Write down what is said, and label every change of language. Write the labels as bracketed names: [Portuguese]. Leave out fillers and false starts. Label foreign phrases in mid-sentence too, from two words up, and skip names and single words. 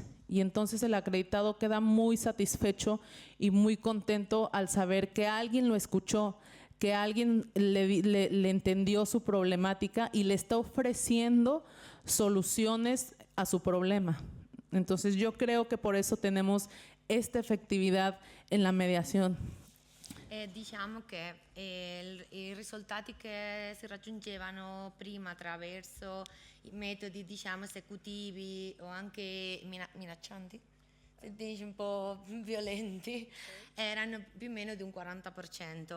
[Spanish] Y entonces el acreditado queda muy satisfecho y muy contento al saber que alguien lo escuchó, que alguien le entendió su problemática y le está ofreciendo soluciones a su problema. Entonces yo creo que por eso tenemos esta efectividad en la mediación. [Italian] Diciamo che i risultati che si raggiungevano prima attraverso i metodi, diciamo, esecutivi o anche minaccianti, se dici un po' violenti, erano più o meno di un 40%.